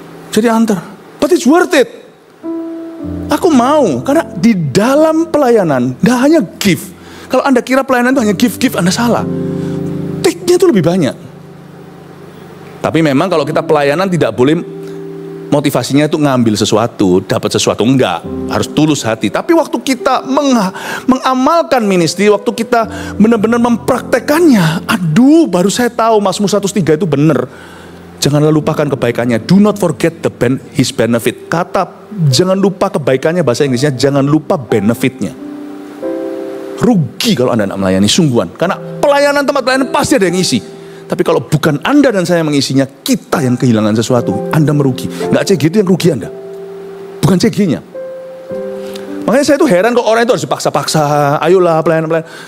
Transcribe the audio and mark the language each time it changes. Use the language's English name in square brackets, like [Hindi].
[Indonesian] Jadi antar, [English] but it's worth it. [Indonesian] Aku mau, karena di dalam pelayanan nggak hanya give. Kalau Anda kira pelayanan itu hanya give, Anda salah. Take-nya itu lebih banyak. Tapi memang kalau kita pelayanan tidak boleh motivasinya itu ngambil sesuatu, dapat sesuatu, enggak. Harus tulus hati. Tapi waktu kita mengamalkan ministry, waktu kita benar-benar mempraktekannya, baru saya tahu Mazmur 103 itu benar. Janganlah lupakan kebaikannya. [English] Do not forget his benefit. [Indonesian] Kata jangan lupa kebaikannya, bahasa Inggrisnya jangan lupa benefitnya. Rugi kalau Anda tidak melayani, sungguhan. Karena pelayanan, tempat pelayanan pasti ada yang ngisi. Tapi kalau bukan Anda dan saya mengisinya, kita yang kehilangan sesuatu. Anda merugi. Nggak CG itu yang rugi Anda, bukan CG-nya. Makanya saya tuh heran kok orang itu harus dipaksa-paksa. Ayolah pelayanan.